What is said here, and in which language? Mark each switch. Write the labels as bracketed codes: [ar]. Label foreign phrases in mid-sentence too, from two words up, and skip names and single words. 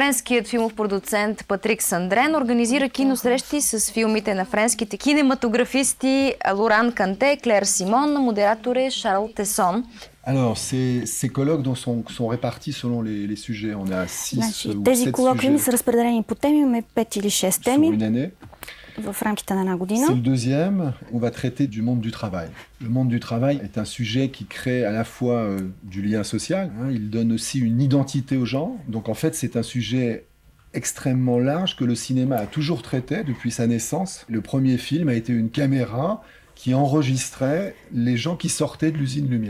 [bg] Френският филмов продуцент Патрик Сандрен организира киносрещи с филмите на френските кинематографисти Лоран Канте, Клер Симон, модератор е Шарл Тесон. [fr] Alors, ces colloques donc, sont répartis selon les sujets. On a 6 ou 7 [bg] тези колоквиуми са разпределени по теми, имаме 5 или 6 [fr] sur [bg] теми [fr] une année. [bg] в рамките на една година. [fr] C'est le deuxième, on va traiter du monde du travail. Le monde du travail est un sujet qui crée à la fois du lien social, il donne aussi une identité aux gens. Donc en fait, c'est un sujet extrêmement large que le cinéma a toujours traité depuis sa naissance. Le premier film a été une caméra qui enregistrait les gens qui sortaient de l'usine Lumière.